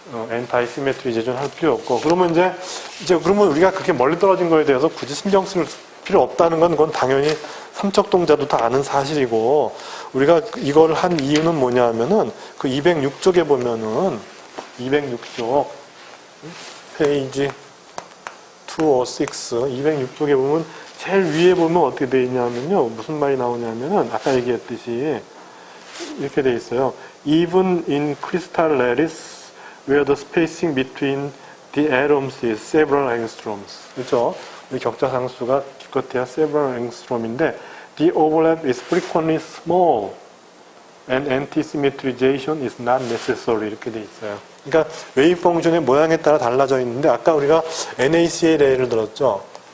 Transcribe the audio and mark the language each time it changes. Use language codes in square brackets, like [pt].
[ko] 엔타이 시메트리제이션 할 필요 없고 그러면 이제 그러면 우리가 그렇게 멀리 떨어진 거에 대해서 굳이 신경 쓸 필요 없다는 건 그건 당연히 삼척동자도 다 아는 사실이고 우리가 이걸 한 이유는 뭐냐 하면은 그 206쪽에 보면은 206쪽 페이지 206 206쪽에 보면 제일 위에 보면 어떻게 돼 있냐면요 무슨 말이 나오냐면은 아까 얘기했듯이 이렇게 돼 있어요. [en] Even in crystal lattice where the spacing between the atoms is several angstroms. [ko] 그렇죠? 이 격자 상수가 기껏해야 [en] several angstrom인데 the overlap is frequently small and anti-symmetrization is not necessary. [ko] 이렇게 돼 있어요. 그러니까 웨이브 펑션의 모양에 따라 달라져 있는데 아까 우리가 NaCl의 예를 들었죠.